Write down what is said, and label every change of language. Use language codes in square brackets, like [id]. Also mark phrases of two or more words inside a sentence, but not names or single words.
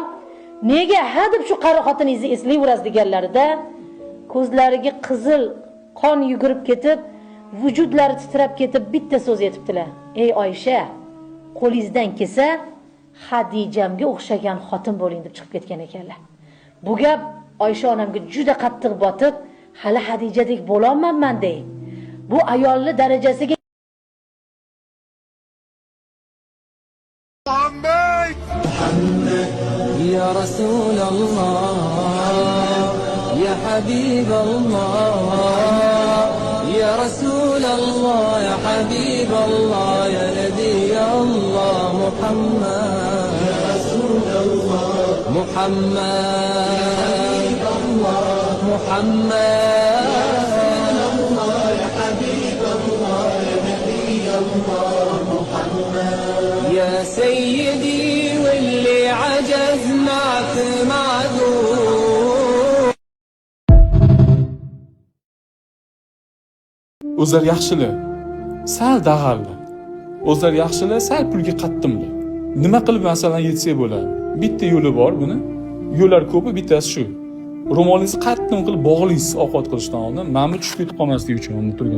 [uz] Nega ha deb shu qari xotiningizni eslayverasiz deganlarida ko'zlariga qizil qon yugurib ketib, vujudlari titrab ketib bitta so'z aytibdilar. Ey Oysha, qo'lingizdan kelsa Hadijamga o'xshagan xotin bo'ling deb chiqib ketgan ekanlar. Bu gap Oysha onamga juda qattiq botib, hali Hadijadek bo'la olmayman dey. Bu ayolning darajasiga [ar] يا رسول الله يا حبيب الله يا رسول الله يا حبيب الله يا نبي الله محمد يا رسول الله محمد محمد يا حبيب الله يا نبي الله محمد يا سيدي واللي عجز معك معذور [uz] O'zlar yaxshilar, sal dag'allar. O'zlar yaxshilar, sal pulga qattimlar. Nima qilib masalan yetsa bo'ladi? Bitta yo'li bor buni. Yo'llar ko'pi, bittasi shu. Ro'molingizni qattiq qilib bog'laysiz ovqat qilishdan oldin, ma'mur tushib ketib qolmasligi uchun uni turgan.